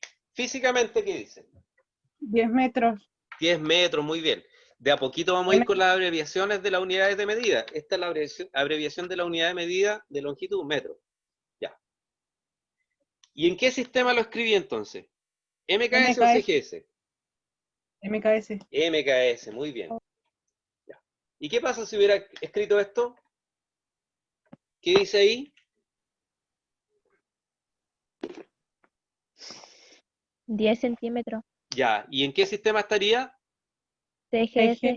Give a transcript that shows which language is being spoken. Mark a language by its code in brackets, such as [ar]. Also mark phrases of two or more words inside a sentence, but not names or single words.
[es] Físicamente, ¿qué dice? 10 metros. 10 metros, muy bien. De a poquito vamos a ir con las abreviaciones de las unidades de medida. Esta es la abreviación de la unidad de medida de longitud, metro. Ya. ¿Y en qué sistema lo escribí entonces? ¿MKS o MKS. CGS? MKS. MKS, muy bien. Ya. ¿Y qué pasa si hubiera escrito esto? ¿Qué dice ahí? 10 centímetros. Ya. ¿Y en qué sistema estaría? CGS.